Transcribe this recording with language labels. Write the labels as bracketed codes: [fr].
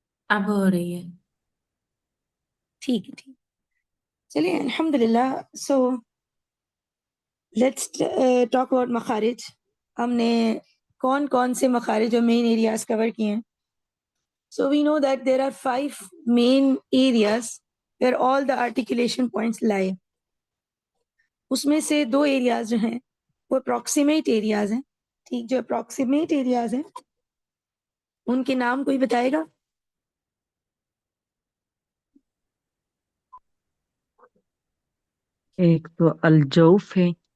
[ur] اب ہو رہی ہے. ٹھیک ہے ٹھیک. چلیے الحمد للہ. [en] so let's talk about [ur] مخارج. ہم نے کون کون سے مخارج اور مین ایریاز کور کیے ہیں. [en] So we know that there are 5 main areas where all the articulation points lie. [ur] اس میں سے 2 ایریاز جو ہیں وہ اپروکسیمیٹ ایریاز ہیں. ٹھیک, جو اپروکسیمیٹ ایریاز ہیں ان کے نام کوئی بتائے گا؟ ایک تو الجوف ہے.